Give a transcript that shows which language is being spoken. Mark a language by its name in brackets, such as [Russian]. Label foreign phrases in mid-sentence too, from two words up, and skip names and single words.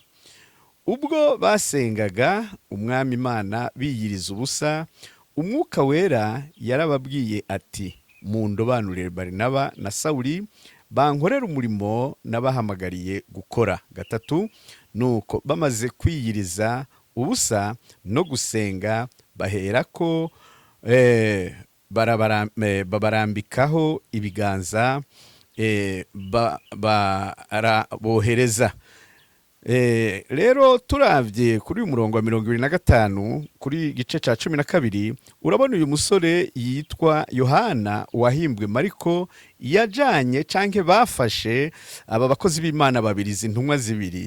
[Rundi] Ubwo basengaga umwami Imana biyiriza ubusa, umwuka wera yarababwiye ati mundobanurire Barinaba na Sawuli bankorera umurimo nabahamagariye gukora. 3. Nuko bamaze kwiyiriza ubusa no gusenga baherako babarambikaho ibiganza barabohereza. Rero turavye kuri uyu murongo wa 25 kuri gice ca 12 urabona uyu musore yitwa Yohana wahimbwe Mariko yajanye canke bafashe aba bakozi b'Imana babiri, intumwa zibiri.